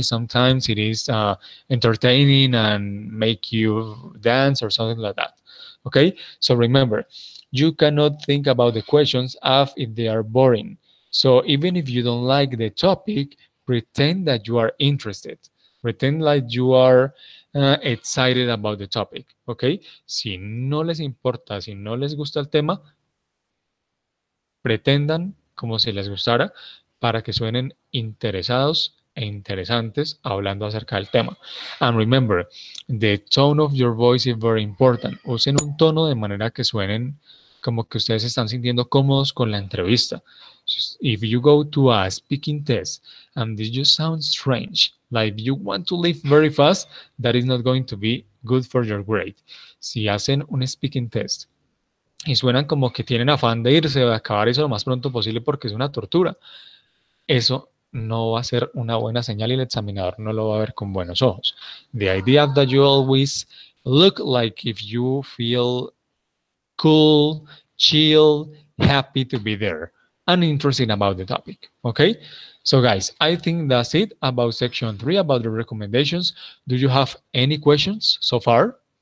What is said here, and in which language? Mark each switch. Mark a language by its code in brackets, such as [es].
[en] Sometimes it is entertaining and make you dance or something like that. Okay, so remember, you cannot think about the questions as if they are boring. So even if you don't like the topic, pretend that you are interested. Pretend like you are excited about the topic. [es] Okay, si no les importa, si no les gusta el tema, pretendan como si les gustara para que suenen interesados e interesantes hablando acerca del tema. [en] And remember, the tone of your voice is very important. [es] Usen un tono de manera que suenen como que ustedes se están sintiendo cómodos con la entrevista. [en] If you go to a speaking test and this just sounds strange, like you want to leave very fast, that is not going to be good for your grade. [es] Si hacen un speaking test y suenan como que tienen afán de irse o de acabar eso lo más pronto posible porque es una tortura, eso no va a ser una buena señal y el examinador no lo va a ver con buenos ojos. [en] The idea that you always look like if you feel cool, chill, happy to be there, and interested about the topic. Okay? So, guys, I think that's it about section 3, about the recommendations. Do you have any questions so far?